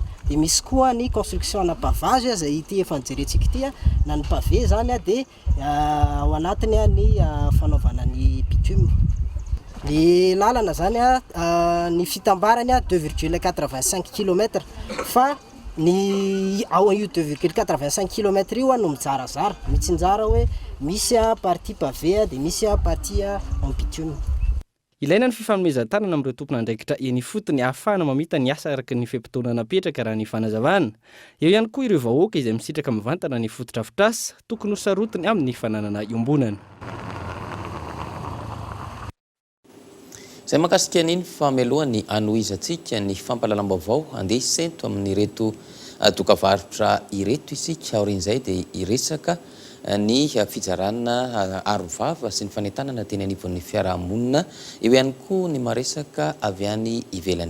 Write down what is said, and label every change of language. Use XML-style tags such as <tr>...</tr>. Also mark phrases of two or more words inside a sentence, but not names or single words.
<mg>Dia misy koa ny construction ana pavage izay ity efa nijerentsika ity na ny pavé zany dia ao anatiny ny fanaovana ny bitume. Ny lalana zany ny fitambarany 2,85 km fa ny ao io 2,85 km io no mijarazara, mitsinjara hoe misy</mg> <fr>partie pavé</fr> <mg>dia misy</mg> <fr>partie en bitume.</fr> <mg>Ilaina ny fifanomezan-tanana amin'ireo tompon'andraikitra eny fotony ahafahana mamita ny asa araka ny fiam-potoana napetraka raha ny fanazavana. Eo ihany koa ireo vahoaka izay misitraka mivantana ny fotodrafitrasa tokony ho sarotiny amin'ny fananana iombonana. Izay mahakasika an'iny famelohany anohizantsika ny fampalalam-baovao andeha isento amin'ny reto dokavarotra ireto isika aorian'izay dia iresaka ny fizarana arovava sy ny fanentanana teny anivon'ny fiarahamonina, eo ihany koa ny maresaka avy any ivelany.</mg>